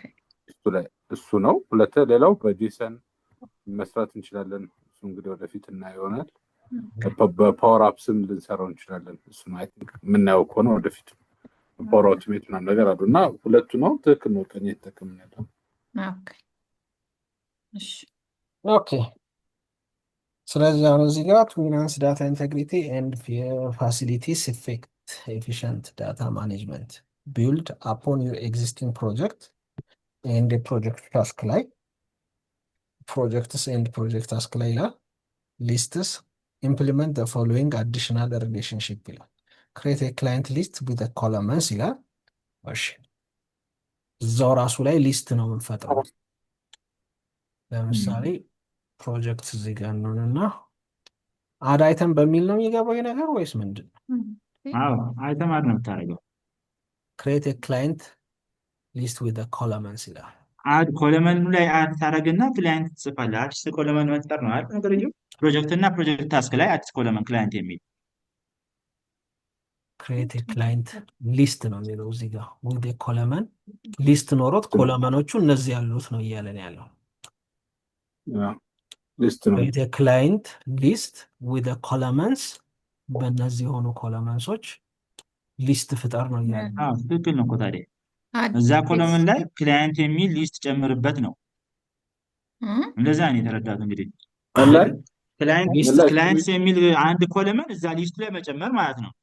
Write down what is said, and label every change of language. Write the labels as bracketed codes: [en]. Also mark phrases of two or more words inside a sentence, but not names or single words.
[am] እሱ ነው። ሌላው በጄሰን መስራት እንችላለን። እሱ እንግዲህ ወደፊት እናየው ይሆናል። በፓወር አፕስም ልንሰራው እንችላለን። እሱ ነው [en] I think [am] የምናየው ከሆነ ወደፊት ፓወር አውቶሜት ምናምን ነገር አሉ እና ሁለቱ ነው ትክክል ነው። ቀኝ የተጠቀምን ያለው ኦኬ እሺ ኦኬ። ስለዚህ አሁን እዚህ ጋር [en] to enhance data integrity and facilities efficient data management build upon your existing project and the project task [am] ላይ [en] projects and project task [am] ላይ ይላል [en] lists implement the following additional relationship [am] ይላል [en] create a client list with a columns [am] ይላል። እሺ እዛው ራሱ ላይ ሊስት ነው የምንፈጥረው። ለምሳሌ ፕሮጀክት እዚህ ጋር ነውና [en] add item [am] በሚል ነው የሚገባው ነገር ወይስ ምንድን ነው? አዎ [en] item add [am] ነው የምታደርገው። [en] create a client list with a columns [am] ይላል። አድ ኮለመኑ ላይ አድ ታደርግና ክላይንት ትጽፋለህ። አዲስ ኮለመን መፍጠር ነው አይደል ነገርየው። ፕሮጀክት እና [en] project task [am] ላይ አዲስ ኮለመን ክላይንት የሚል [en] create a client list [am] ነው የሚለው እዚህ ጋር [en] with a column [am] ሊስት ኖሮት ኮለመኖቹ እነዚህ ያሉት ነው እያለን ያለው። ሊስት ነው [en] create a client list with a columns [am] በእነዚህ የሆኑ ኮለመንሶች ሊስት ፍጠር ነው እያለን። አዎ ትክክል ነው እኮ ታዲያ እዛ ኮለመን ላይ ክላይንት የሚል ሊስት ጨምርበት ነው። እንደዛ ነው የተረዳሁት እንግዲህ ክላይንት የሚል አንድ ኮለመን እዛ ሊስቱ ላይ መጨመር ማለት ነው።